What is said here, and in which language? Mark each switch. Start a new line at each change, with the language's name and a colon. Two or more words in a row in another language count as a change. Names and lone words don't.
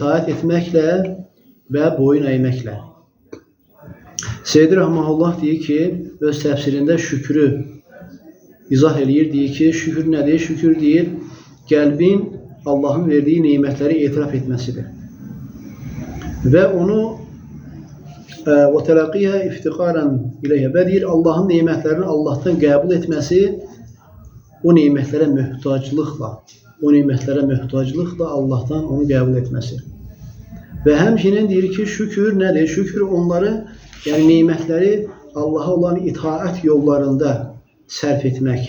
Azerbaijani: İtaət etməklə və boyun əyməklə. Seydi Rəhməhullah deyir ki, öz təfsirində şükrü izah eləyir, deyir ki, şükür nədir? Şükür deyir, qəlbin Allahın verdiyi nemətləri etiraf etməsidir. Və onu
Arabic: وَتَلَقِيهَا اِفْتِقَارًا اِلَيْهَا
Azerbaijani: və deyir, Allahın nemətlərini Allahdan qəbul etməsi o nemətlərə möhtaclıqla Allahdan onu qəbul etməsi. Və həmçinin deyir ki, şükür nədir? Şükür onları, yəni nemətləri Allaha olan itaət yollarında sərf etmək.